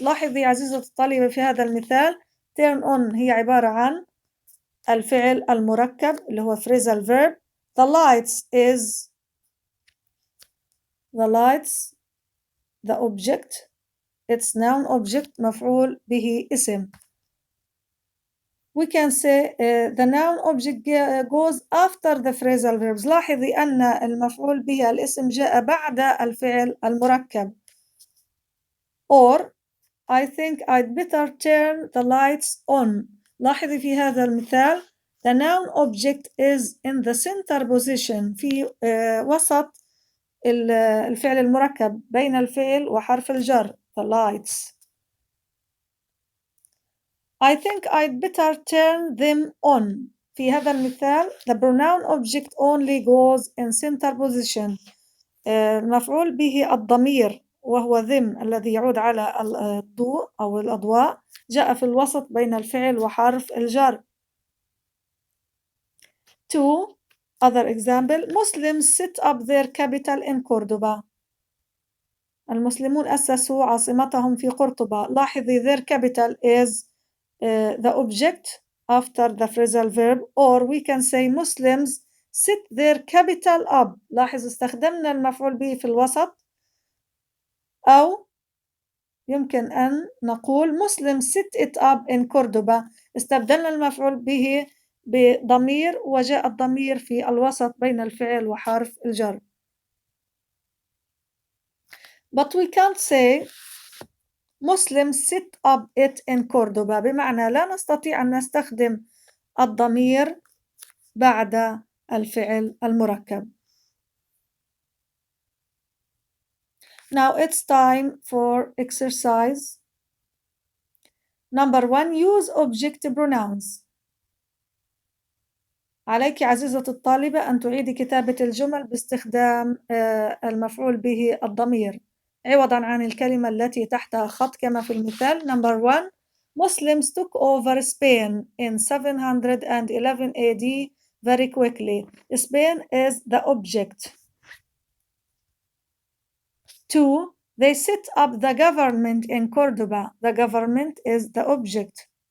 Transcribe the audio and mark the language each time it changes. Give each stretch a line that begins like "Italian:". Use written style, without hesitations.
Arabic: لاحظي عزيزة الطالبة في هذا المثال turn on هي عبارة عن الفعل المركب اللي هو phrasal verb.
English: The lights is the object. It's noun object
Arabic: مفعول به اسم.
English: We can say the noun object goes after the phrasal verbs.
Arabic: لاحظي أن المفعول به الاسم جاء بعد الفعل المركب.
English: Or I think I'd better turn the lights on.
Arabic: لاحظي في هذا المثال
English: the noun object is in the center position
Arabic: في وسط الفعل المركب بين الفعل وحرف الجر the lights.
English: I think I'd better turn them on.
Arabic: في هذا المثال
English: the pronoun object only goes in center position.
Arabic: مفعول به الضمير وهو them الذي يعود على الضوء أو الأضواء جاء في الوسط بين الفعل وحرف الجر.
English: 2. Other example. Muslims set up their capital in Cordoba.
Arabic: المسلمون أسسوا عاصمتهم في قرطبة. لاحظي
English: their capital is the object after the phrasal verb, or we can say Muslims set their capital up.
Arabic: لاحظ استخدمنا المفعول به في الوسط أو يمكن أن نقول
English: Muslims set it up in Cordoba.
Arabic: استبدلنا المفعول به بضمير وجاء الضمير في الوسط بين الفعل وحرف الجر.
English: But we can't say Muslims set up it in Cordoba
Arabic: بمعنى لا نستطيع أن نستخدم الضمير بعد الفعل المركب.
English: Now it's time for exercise. Number 1. Use object pronouns.
Arabic: عليك عزيزة الطالبة أن تعيدي كتابة الجمل باستخدام المفعول به الضمير عوضا عن الكلمة التي تحتها خط كما في المثال.
English: Number 1. Muslims took over Spain in 711 AD very quickly. Spain is the object. 2. They set up the government in Cordoba. The government is the object.